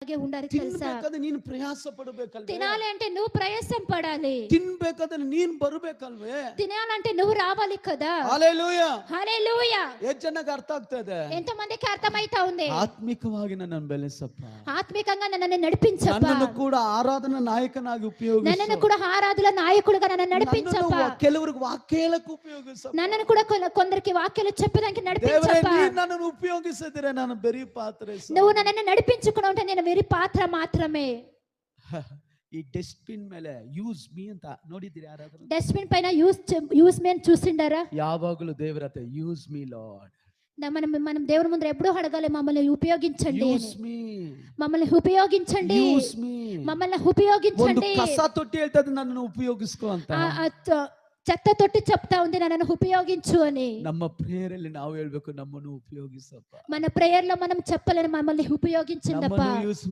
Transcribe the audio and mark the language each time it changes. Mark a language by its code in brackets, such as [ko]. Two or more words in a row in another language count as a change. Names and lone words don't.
[te] ಹಾಗೆ ఉండాలి తెలుసా? [kn] ತಿನ್ಬೇಕಾದ್ರೆ ನೀನು ಪ್ರಯಾಸ ಪಡಬೇಕಲ್ವೇ? [te] తినాలి అంటే నువ్వు ప్రయాసం పడాలి. [kn] ತಿನ್ಬೇಕಾದ್ರೆ ನೀನ್ ಬರ್ಬೇಕಲ್ವೇ? [te] తినాలంటే నువ్వు రావాలి కదా. హల్లెలూయా. హల్లెలూయా. [kn] ಎಷ್ಟು ಜನಕ್ಕೆ ಅರ್ಥ ಆಗ್ತಾ ಇದೆ? [te] ఎంత మందికి అర్థమైతా ఉంది? [kn] ಆತ್ಮಿಕವಾಗಿ ನನ್ನನ್ನು ಬೆಳೆಸಪ್ಪ, [te] ఆత్మికంగా నన్ను నడిపించప్పా, [kn] ನನ್ನನ್ನು ಕೂಡ ಆರಾಧನಾ ನಾಯಕನಾಗಿ ಉಪಯೋಗಿಸು, [te] నన్ను కూడా ఆరాధన నాయకుడిగా నన్ను నడిపించప్పా, [kn] ಕೆಲವರಿಗೆ ವಾಕ್ಯ ಹೇಳಕ್ಕೆ ಉಪಯೋಗಿಸಪ್ಪ, [te] నన్ను కూడా కొందరికి వాక్యాలు చెప్పడానికి [kn] ದೇವರೇ [te] నడిపించప్పా. [kn] ನೀನು ನನ್ನನ್ನು ಉಪಯೋಗಿಸಿದ್ರೆ ನಾನು ಬರೀ ಪಾತ್ರೆ [te] నువ్వు నన్ను నడిపించుకుని ఉంటే నేను వెరీ పాత్ర మాత్రమే. [kn] ಈ ಡಸ್ಟ್ಬಿನ್ ಮೇಲೆ [en] use me [kn] ಅಂತ ನೋಡಿದ್ದೀರಿ ಯಾರಾದ್ರೂ? [te] డస్ట్బిన్ పైన [en] use me [te] అని చూసిండారా? [kn] ಯಾವಾಗಲೂ ದೇವರ ಹತ್ರ [en] use me Lord, [te] మనం దేవుని ముందు ఎప్పుడూ అడగాలి, మమ్మల్ని ఉపయోగించండి అని. [en] use me, [te] మమ్మల్ని ఉపయోగించండి, [en] use me. [te] మమ్మల్ని [kn] ಒಂದು [te] ఉపయోగించండి. [kn] ಕಸ ತೊಟ್ಟಿ ಹೇಳ್ತದೆ ನನ್ನನ್ನು ಉಪಯೋಗಿಸ್ಕೋ ಅಂತ. [te] చెత్త తొట్టి చెప్తా ఉంది నన్ను ఉపయోగించు అని. [kn] ನಮ್ಮ ಪ್ರೇಯರಲ್ಲಿ ನಾವು ಹೇಳ್ಬೇಕು, ನಮ್ಮನ್ನು ಉಪಯೋಗಿಸಪ್ಪ, [te] మన ప్రేయర్ లో మనం చెప్పలేని మమ్మల్ని ఉపయోగించండి అప్పా. [kn] ನಮ್ಮನ್ನು ಯೂಸ್